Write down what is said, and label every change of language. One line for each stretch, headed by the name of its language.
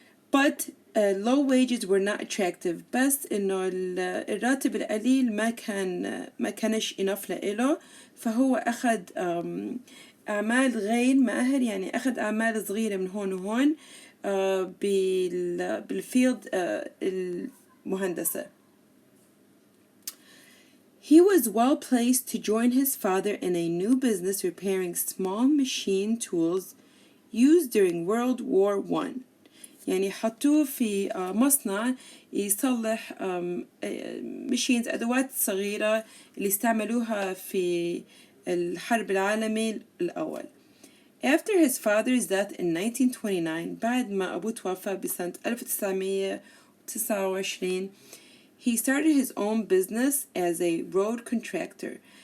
English: But low wages were not attractive.
Arabic: بس إنه الراتب القليل ما كانش
English: enough
Arabic: لإله فهو أخذ أعمال غير ماهر يعني أخذ أعمال صغيرة من هون وهون بالفيلد المهندسة.
English: He was well placed to join his father in a new business repairing small machine tools used during World War I.
Arabic: يعني حطوه في مصنع يصلح
English: machines
Arabic: أدوات صغيرة اللي استعملوها في الحرب العالمي الأول.
English: After his father's death in 1929
Arabic: بعد ما أبوه توفى بسنة 1929
English: he started his own business as a road contractor.